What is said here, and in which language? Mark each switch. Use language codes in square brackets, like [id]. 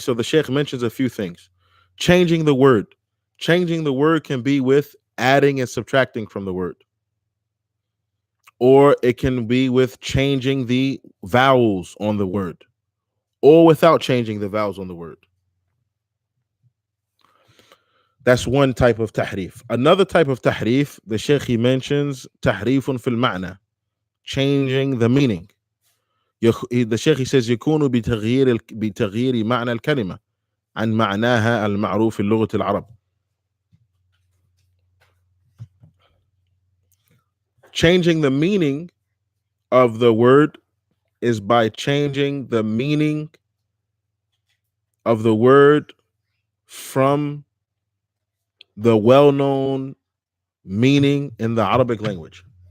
[en] So the Sheikh mentions a few things. Changing the word can be with adding and subtracting from the word, or it can be with changing the vowels on the word, or without changing the vowels on the word. That's one type of tahrif. Another type of tahrif, the Sheikh he mentions tahrifun fil ma'na, changing the meaning. The Sheikh he says [ar] يكون بتغيير معنى الكلمة عن معناها المعروف في لغة العرب. [en] Changing the meaning of the word is by changing the meaning of the word from the well-known meaning in the Arabic language.